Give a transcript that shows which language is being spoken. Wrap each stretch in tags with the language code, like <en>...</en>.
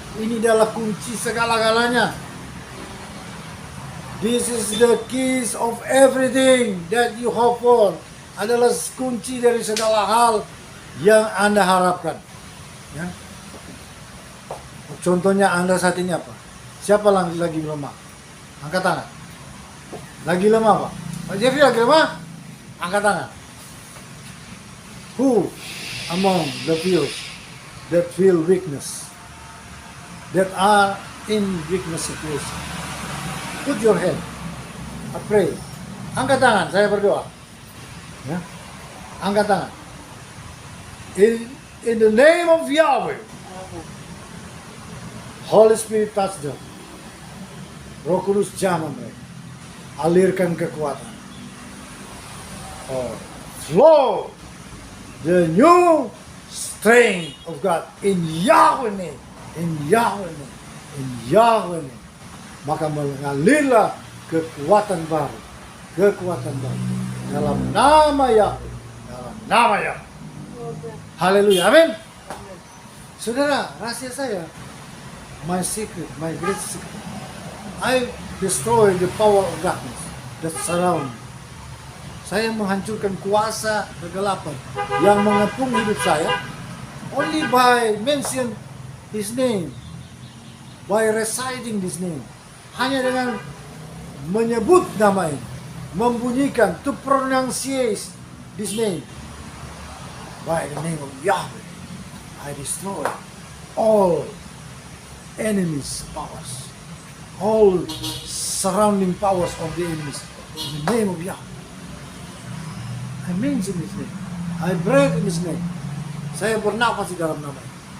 <id>Ini adalah kunci segala-galanya.</id> <en>This is the keys of everything that you hope for.</en> <id>Adalah kunci dari segala hal yang Anda harapkan. Ya. Contohnya Anda saat ini apa? Siapa lagi lemah? Angkat tangan. Lagi lemah Pak? Pak Jeffrey lagi lemah? Angkat tangan.</id> <en>Who among the few that feel weakness, that are in weakness situation? Put your hand. I pray.</en> <id>Angkat tangan, saya berdoa. Ya. Angkat tangan.</id> <en>In the name of Yahweh, Holy Spirit touch them.</en> <id>Roh Kudus jamah mereka. Alirkan kekuatan.</id> <en>Flow the new strength of God in Yahweh name. In Yahweh name. In Yahweh name.</en> <id>Maka mengalirlah kekuatan baru. Kekuatan baru. Dalam nama Yahweh. Dalam nama Yahweh. Haleluya. Amin. Saudara, rahasia saya.</id> <en>My secret, my great secret. I destroy the power of darkness that surround me.</en> <id>Saya menghancurkan kuasa kegelapan yang mengepung hidup saya</id> <en>only by mention His name, by reciting His name.</en> <id>Hanya dengan menyebut nama ini, membunyikan,</id> <en>to pronunciate His name. By the name of Yahweh, I destroy all enemies' powers, all surrounding powers of the enemies. In the name of Yahweh, I mention His name. I breathe in His name.</en> <id>Saya bernafas di dalam nama ini.</id>